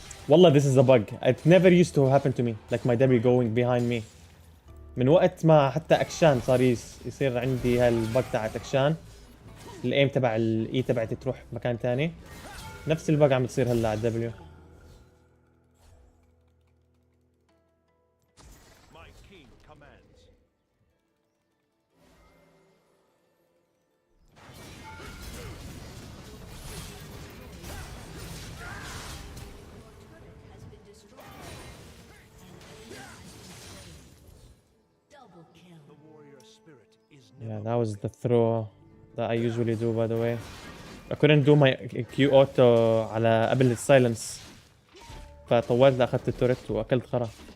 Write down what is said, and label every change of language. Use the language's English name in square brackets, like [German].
[English] Wallah, this is a bug. It never used to happen to me. Like my W going behind me. [Arabic] من وقت ما حتى اكشان صار يصير عندي هالبج تاعت اكشان. الايم تبع الاي تبعتي تروح مكان تاني. نفس البج عم تصير هلا على الدبليو. [English] My king commands. Has been destroyed. An enemy has been slain. Double kill. The warrior spirit is Yeah, that was the throw that I usually do, by the way. I couldn't do my Q auto [Arabic] على قبل السايلنس. فطولت لأخذت التوريت وأكلت خرا.